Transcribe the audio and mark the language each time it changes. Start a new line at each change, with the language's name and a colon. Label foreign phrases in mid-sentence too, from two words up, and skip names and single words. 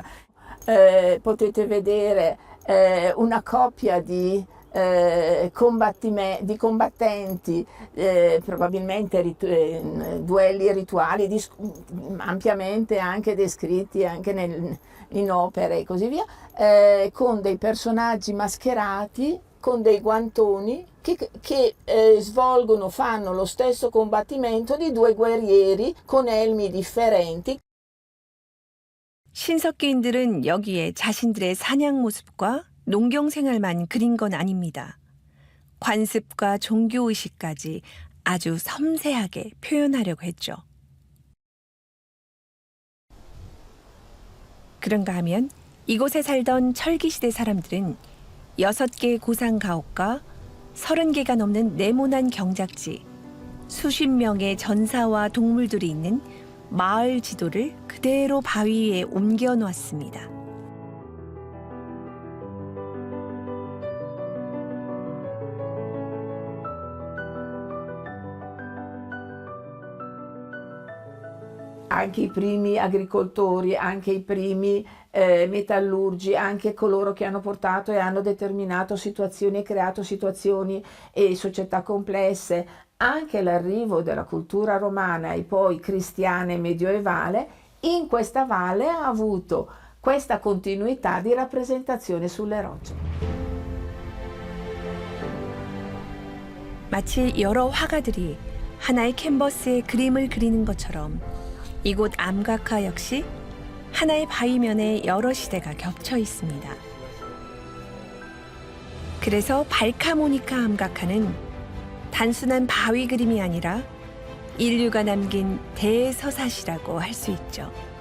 Italian: Potete vedere una coppia di combattenti, probabilmente duelli rituali ampiamente anche descritti anche in opere e così via, con dei personaggi mascherati con dei guantoni che fanno lo stesso combattimento di due guerrieri con elmi differenti.
Korean: 신석기인들은 여기에 자신들의 사냥 모습과 농경 생활만 그린 건 아닙니다. 관습과 종교의식까지 아주 섬세하게 표현하려고 했죠. 그런가 하면 이곳에 살던 철기시대 사람들은 6개의 고상 가옥과 30개가 넘는 네모난 경작지, 수십 명의 전사와 동물들이 있는 마을 지도를 그대로 바위 위에 옮겨 놓았습니다.
Italian: Anche i primi agricoltori, anche i primi metallurgi, anche coloro che hanno portato e hanno determinato situazioni e creato situazioni e società complesse, anche l'arrivo della cultura romana e poi cristiana e medioevale, in questa valle ha avuto questa continuità di rappresentazione sulle rocce.
Korean: 마치 여러 화가들이 하나의 캔버스에 그림을 그리는 것처럼 이곳 암각화 역시 하나의 바위면에 여러 시대가 겹쳐 있습니다. 그래서 발카모니카 암각화는 단순한 바위 그림이 아니라 인류가 남긴 대서사시라고 할 수 있죠.